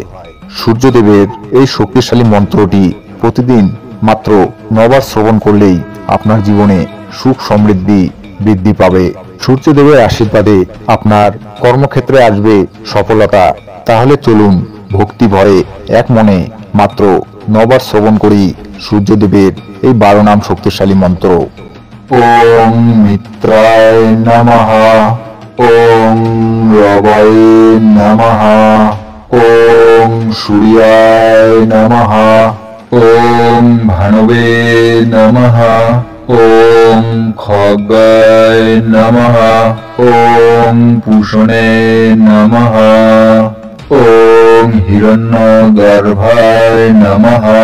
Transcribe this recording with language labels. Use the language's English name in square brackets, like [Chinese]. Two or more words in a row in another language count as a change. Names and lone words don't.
[Bangla] সূর্যদেবের এই শক্তিশালী মন্ত্রটি প্রতিদিন মাত্র 9 বার শ্রবণ করলেই আপনার জীবনে সুখ সমৃদ্ধি বৃদ্ধি পাবে। সূর্যদেবের আশীর্বাদে আপনার কর্মক্ষেত্রে আসবে সফলতা। তাহলে চলুন ভক্তি ভরে এক মনে মাত্র 9 বার শ্রবণ করি সূর্যদেবের এই 12 নাম শক্তিশালী মন্ত্র। [Sanskrit] ओम मित्राय नमः, ओम रवाय नमः, ओम सूर्याय नमः, ओम भानवे नमः, ओम खगाय नमः, ओम पुषणे नमः, ओम हिरण्यगर्भाय नमः,